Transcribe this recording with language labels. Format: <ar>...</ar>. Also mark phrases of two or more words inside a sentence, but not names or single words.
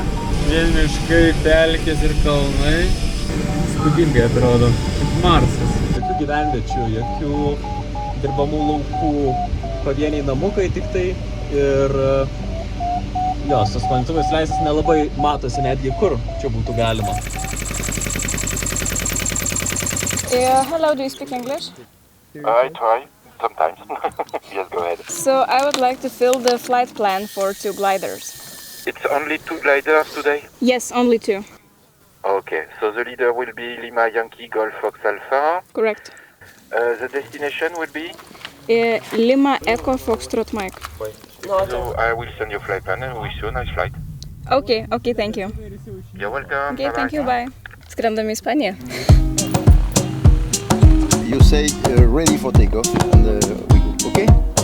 <lt>Vien miškai, pelkės ir kalnai. Spūdingai atrodo, kaip Marsas. Jokių gyvenviečių, jokių dirbamų laukų, pavieniai namukai tik tai ir su sklandytuvais leistis nelabai matosi netgi kur čia būtų galima.</lt> <en>Hello, do you speak English? I try, sometimes. Yes, go ahead. So I would like to fill the flight plan for 2 gliders. It's only 2 gliders today? Yes, only 2. Okay, so the leader will be Lima Yankee Golf Fox Alpha. Correct. The destination will be? Lima Echo Foxtrot Mike. So I will send you flight plan and wish you a nice flight. Okay, thank you. You're welcome. Okay, thank you, bye.</en> <lt>Skrendam į Ispaniją.</lt> <en>You say ready for takeoff and we go, okay?</en>